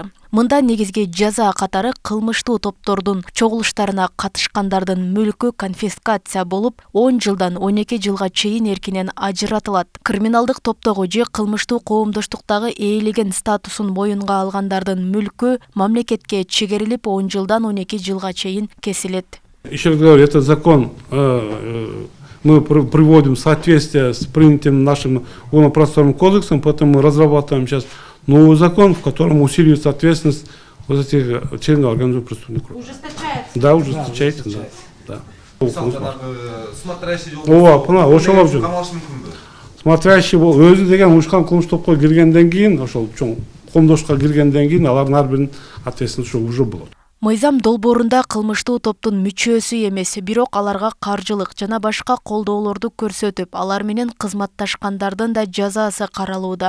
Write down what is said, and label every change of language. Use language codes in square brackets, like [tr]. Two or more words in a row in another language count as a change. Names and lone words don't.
[ky] Мында негизги жаза катары кылмыштуу топтордун чогулуштарына катышкандардын мүлкү конфискация болуп, 10 жылдан 12 жылга чейин эркинен ажыратылат. Криминалдык топтогу же кылмыштуу коомдоштуктагы ээлеген статусун моюнга алгандардын мүлкү мамлекетке чегерилип 10 жылдан 12 жылга чейин кесилет. [ru] Еще раз говорю, этот закон мы приводим в соответствие с принятым нашим уголовно-процессуальным кодексом, поэтому мы разрабатываем сейчас новый закон, в котором усиливается ответственность вот этих членов организованной преступной группы. Ужесточается? Да, ужесточается, да. Смотрящий [ky] Смотрящий өзү деген уюшкан кылмыш топко киргенден кийин, ошол чоң коомдошко киргенден кийин алардын ар биринин [ru] ответственности уже [ky] болот. Мыйзам долбоорунда кылмыштуу топтун мүчөсү эмес, бирок аларга каржылык жана башка колдоолорду көрсөтүп, алар менен кызматташкандардын да жазасы каралууда.